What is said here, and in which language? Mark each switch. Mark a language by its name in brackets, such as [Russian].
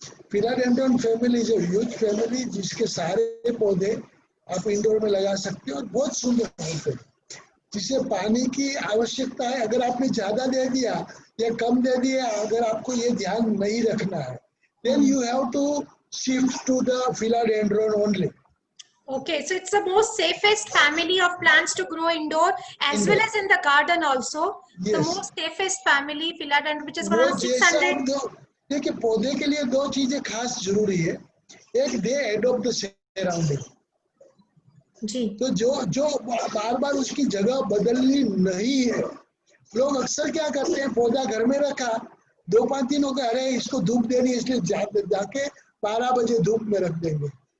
[English] Philodendron family is a huge family [Hindi] जिसके सारे पौधे आप इंडोर में लगा सकते हो और बहुत सुंदर होते हैं. जिसे पानी की आवश्यकता है, अगर आपने ज्यादा दे दिया या कम दे दिया, अगर आपको ये ध्यान नहीं रखना है, [English] then you have to shift to the philodendron only. Okay, so it's the most safest family of plants to grow indoor as well as in the garden also. Yes. The most safest family, philodendron, which is around 600. [Hindi] देखिए पौधे के लिए 2 चीजें खास जरूरी है. एक, [English] they adopt the surrounding. [Hindi] जी तो जो जो बार बार उसकी जगह बदलनी नहीं है। लोग अक्सर क्या करते हैं, पौधा घर में रखा, 2-5 दिन हो गए, अरे इसको धूप देनी है इसलिए जाके 12 बजे धूप में रख देंगे।